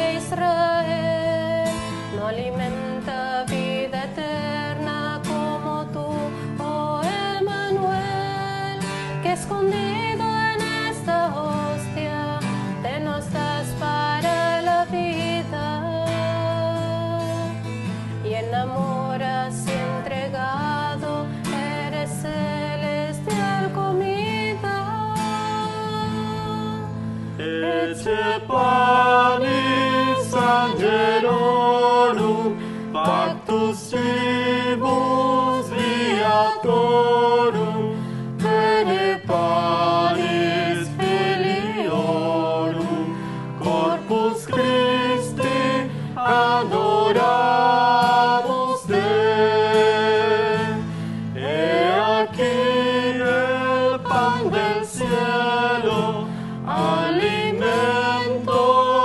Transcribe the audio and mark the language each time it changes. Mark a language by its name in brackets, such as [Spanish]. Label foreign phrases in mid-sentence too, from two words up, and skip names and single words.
[Spanish] Israel, no alimenta vida eterna como tú, oh Emmanuel, que escondido en esta hostia te nos das para la vida, y enamoras y entregado eres celestial comida. [Latin] Ecce panis angelorum, pactus cibus viatorum, pene panis filiorum, corpus Christi adoramos te. [Spanish] He aquí el pan del cielo, alimento